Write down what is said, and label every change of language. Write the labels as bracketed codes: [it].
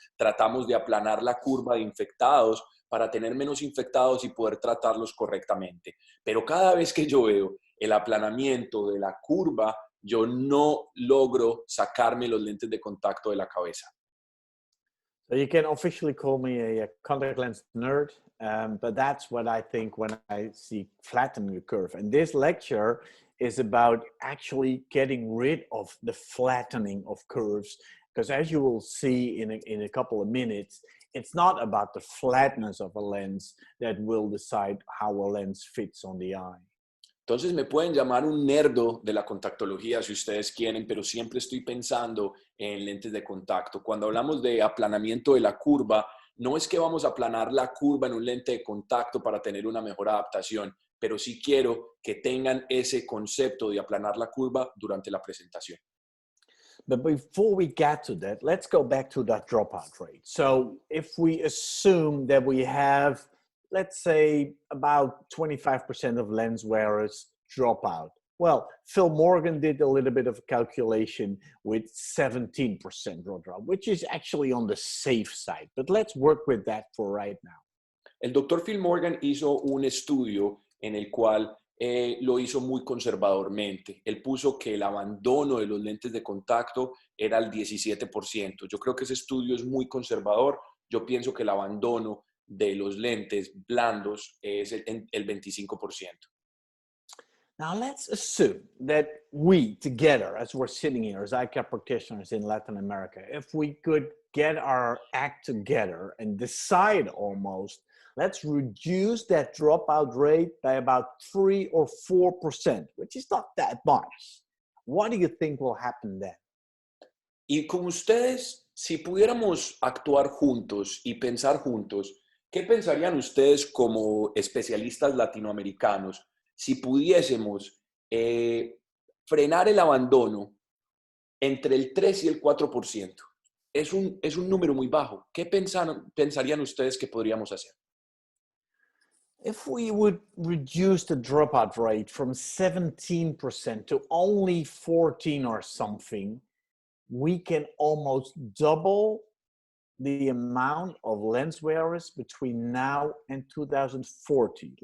[es] Tratamos de aplanar la curva de infectados para tener menos infectados y poder tratarlos correctamente. Pero cada vez que yo veo el aplanamiento de la curva, yo no logro sacarme los lentes de contacto de la cabeza. [en] So you can officially call me a contact lens nerd, but that's what I think when I see flattening the curve. And this lecture is about actually getting rid of the flattening of curves, because as you will see in a couple of minutes, it's not about the flatness of a lens that will decide how a lens fits on the eye. [es] Entonces me pueden llamar un nerdo de la contactología si ustedes quieren, pero siempre estoy pensando en lentes de contacto. Cuando hablamos de aplanamiento de la curva, no es que vamos a aplanar la curva en un lente de contacto para tener una mejor adaptación, pero sí quiero que tengan ese concepto de aplanar la curva durante la presentación. [en] But before we get to that, let's go back to that dropout rate. So if we assume that we have, let's say, about 25% of lens wearers drop out. Well, Phil Morgan did a little bit of a calculation with 17% dropout, which is actually on the safe side. But let's work with that for right now. [es] El doctor Phil Morgan hizo un estudio en el cual lo hizo muy conservadormente. Él puso que el abandono de los lentes de contacto era el 17%. Yo creo que ese estudio es muy conservador. Yo pienso que el abandono de los lentes blandos es el 25%. [en] Now let's assume that we together, as we're sitting here as eye care practitioners in Latin America, if we could get our act together and decide almost, let's reduce that dropout rate by about 3 or 4%, which is not that much. What do you think will happen then? [es] Y como ustedes si pudiéramos actuar juntos y pensar juntos, ¿qué pensarían ustedes como especialistas latinoamericanos si pudiésemos frenar el abandono entre el 3 y el 4%? Es un número muy bajo. ¿Qué pensarían ustedes que podríamos hacer? [en] If we would reduce the dropout rate from 17% to only 14 or something, we can almost double the amount of lens wearers between now and 2040.